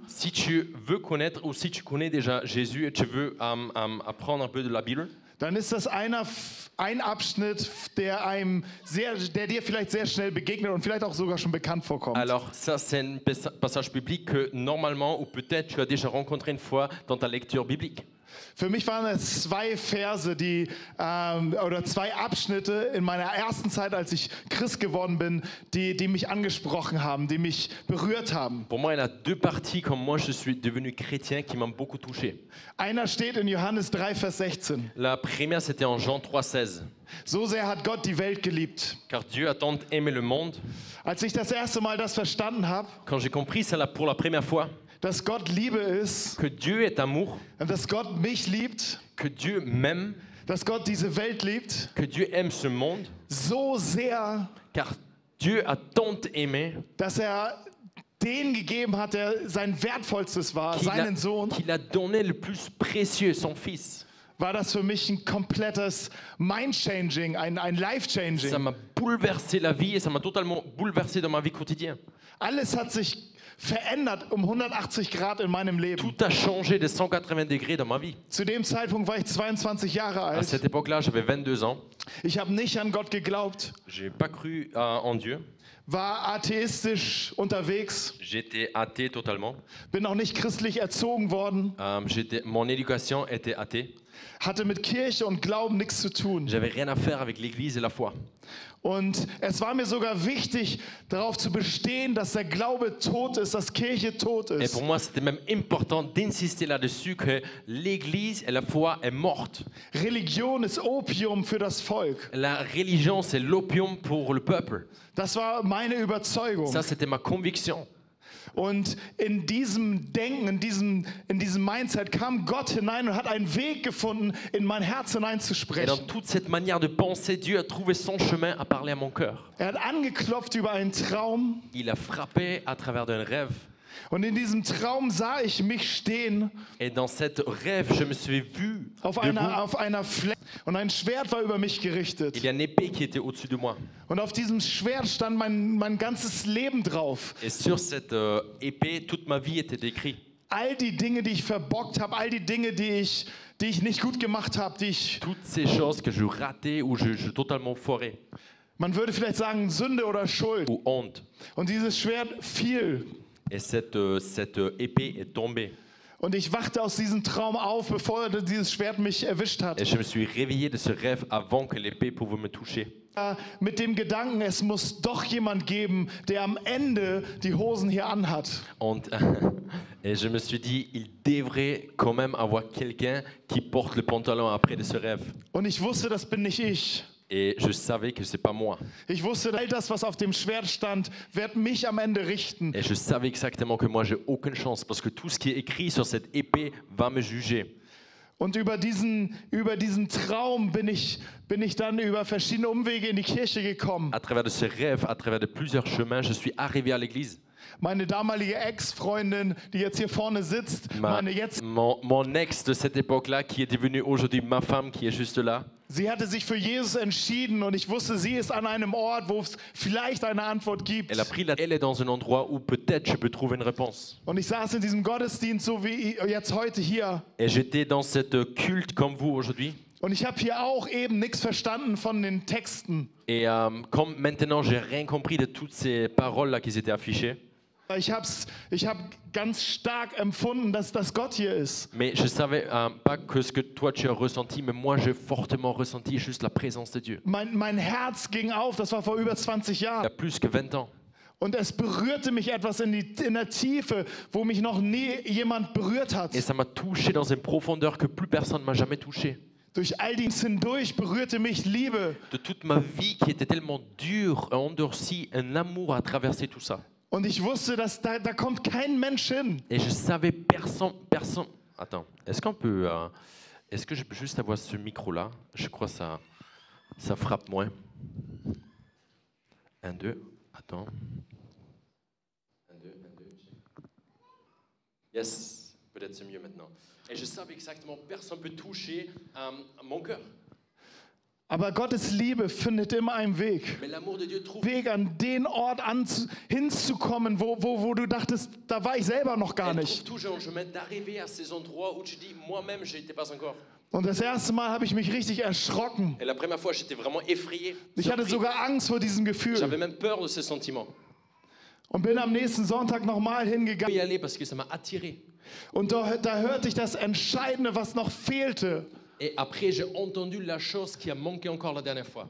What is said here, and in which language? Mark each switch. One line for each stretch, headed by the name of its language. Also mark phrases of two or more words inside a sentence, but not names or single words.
French: Si tu veux connaître ou si tu connais déjà Jésus et tu veux apprendre un peu de la Bible,
German: dann ist das ein Abschnitt, der dir vielleicht sehr schnell begegnet und vielleicht auch sogar schon bekannt vorkommt.
French: alors ça c'est un passage biblique que normalement ou peut-être tu as déjà rencontré une fois dans ta lecture biblique.
German: Für mich waren es 2 Verse, oder 2 Abschnitte in meiner ersten Zeit, als ich Christ geworden bin, die mich angesprochen haben, die mich berührt haben.
French: Pour moi, il y a 2 parties comme moi je suis devenu chrétien qui m'ont beaucoup touché.
German: Einer steht in Johannes 3, Vers 16.
French: La première c'était en Jean 3,16.
German: So sehr hat Gott die Welt geliebt.
French: Car Dieu a tant aimé le monde.
German: Als ich das erste Mal das verstanden habe,
French: Quand j'ai compris ça pour la première fois,
German: dass Gott Liebe ist
French: que Dieu est amour,
German: und dass Gott mich liebt,
French: que Dieu m'aime,
German: dass Gott diese Welt liebt,
French: que Dieu aime ce monde,
German: so sehr,
French: car Dieu a tant aimé
German: dass den gegeben hat, der sein Wertvollstes war, seinen Sohn,
French: qu'il a donné le plus précieux, son fils.
German: war das für mich ein komplettes Mind-Changing, ein
French: Ça
German: Life-Changing.
French: m'a bouleversé la vie et ça m'a totalement bouleversé dans ma vie quotidienne.
German: Alles hat sich verändert um 180 Grad in meinem Leben.
French: Tout a changé de 180 degrés dans ma vie.
German: Zu dem Zeitpunkt war ich 22 Jahre
French: À
German: alt.
French: cette époque-là, j'avais 22 ans.
German: Ich habe nicht an Gott geglaubt,
French: J'ai pas cru en Dieu.
German: war atheistisch unterwegs,
French: J'étais athée totalement.
German: bin auch nicht christlich erzogen worden,
French: Mon éducation était athée.
German: hatte mit Kirche und Glauben nichts zu tun.
French: J'avais rien à faire avec l'Église et la foi.
German: Und es war mir sogar wichtig, darauf zu bestehen, dass der Glaube tot ist, dass Kirche tot
French: Et
German: ist.
French: pour moi, c'était même important d'insister là-dessus que l'Église et la foi est morte.
German: Religion ist Opium für das Volk.
French: La religion, c'est l'opium pour le peuple.
German: Das war meine Überzeugung.
French: Ça, c'était ma conviction.
German: Und in diesem Denken, in diesem Mindset kam Gott hinein und hat einen Weg gefunden, in mein Herz
French: Et dans
German: hineinzusprechen.
French: toute cette manière de penser, Dieu a trouvé son chemin à parler à mon cœur.
German: Er hat angeklopft über einen Traum
French: Il a frappé à travers d'un rêve.
German: und in diesem Traum sah ich mich stehen
French: Et dans cette rêve, je me suis vu
German: auf
French: debout.
German: einer Fläche und ein Schwert war über mich gerichtet.
French: Il y a une épée qui était au-dessus de moi.
German: Und auf diesem Schwert stand mein ganzes Leben drauf.
French: Et sur cette épée, toute ma vie était décrite.
German: All die Dinge, die ich verbockt habe, all die Dinge, die ich nicht gut gemacht habe,
French: Toutes ces choses que je ratais ou je totalement foiré.
German: man würde vielleicht sagen, Sünde oder Schuld.
French: Ou honte.
German: Und dieses Schwert fiel.
French: Et cette épée est tombée.
German: Und ich wachte aus diesem Traum auf, bevor dieses Schwert mich erwischt hat.
French: Et je me suis réveillé de ce rêve avant que l'épée pouvait me toucher.
German: Mit dem Gedanken, es muss doch jemand geben, der am Ende die Hosen hier anhat.
French: Et je me suis dit, il devrait quand même avoir quelqu'un qui porte le pantalon après de ce rêve.
German: Und ich wusste, das bin nicht ich.
French: Et je savais que c'est pas moi.
German: Ich wusste, all das, was auf dem Schwert stand, wird mich am Ende richten.
French: Et je savais exactement que moi, j'ai aucune chance parce que tout ce qui est écrit sur cette épée va me juger.
German: Und über diesen Traum bin ich dann über verschiedene Umwege in die Kirche gekommen.
French: À travers de ce rêve, à travers de plusieurs chemins, je suis arrivé à l'église.
German: Meine damalige Ex-Freundin, die jetzt hier vorne sitzt, meine jetzt,
French: Mon ex de cette époque-là, qui est devenue aujourd'hui ma femme, qui est juste là,
German: sie hatte sich für Jesus entschieden und ich wusste, sie ist an einem Ort, wo es vielleicht eine Antwort gibt.
French: elle est dans un endroit où peut-être je peux trouver une réponse.
German: Und ich saß in diesem Gottesdienst, so wie jetzt heute hier.
French: Et j'étais dans cette culte comme vous aujourd'hui.
German: Und ich habe hier auch eben nichts verstanden von den Texten.
French: Et comme maintenant, j'ai rien compris de toutes ces paroles-là qui étaient affichées.
German: Ich hab ganz stark empfunden, dass Gott hier ist.
French: Mais je ne savais pas que ce que toi tu as ressenti, mais moi j'ai fortement ressenti juste la présence de Dieu.
German: Mein Herz ging auf, das war vor über 20
French: Il y a
German: Jahren.
French: plus que 20 ans.
German: Und es berührte mich etwas in der Tiefe, wo mich noch nie jemand berührt hat.
French: Et ça m'a touché dans une profondeur que plus personne ne m'a jamais touché.
German: Durch all dies hindurch berührte mich Liebe.
French: De toute ma vie qui était tellement dure, endurcie, un amour a traversé tout ça.
German: Und ich wusste, dass da kommt kein Mensch hin.
French: Et je savais personne. Attends, est-ce que je peux juste avoir ce micro-là? Je crois que ça frappe moins. 1, 2, attends. 1, 2, 1, 2. Yes, peut-être c'est mieux maintenant. Et je savais exactement, personne ne peut toucher mon cœur.
German: Aber Gottes Liebe findet immer einen Weg.
French: Mais l'amour de Dieu trouve
German: Weg an den Ort hinzukommen, wo du dachtest, da war ich selber noch gar
French: Elle
German: nicht.
French: trouve toujours un chemin d'arriver à ces endroits où tu dis, moi-même, je n'étais pas encore.
German: Und das erste Mal habe ich mich richtig erschrocken.
French: Et la première fois, j'étais vraiment effrayé.
German: Ich hatte
French: surpris.
German: sogar Angst vor diesem
French: J'avais
German: Gefühl.
French: même peur de ce sentiment.
German: Und bin am nächsten Sonntag nochmal
French: Je peux y
German: hingegangen.
French: aller parce que ça m'a attiré.
German: Und da hörte ich das Entscheidende, was noch fehlte.
French: Et après, j'ai entendu la chose qui a manqué encore la dernière fois.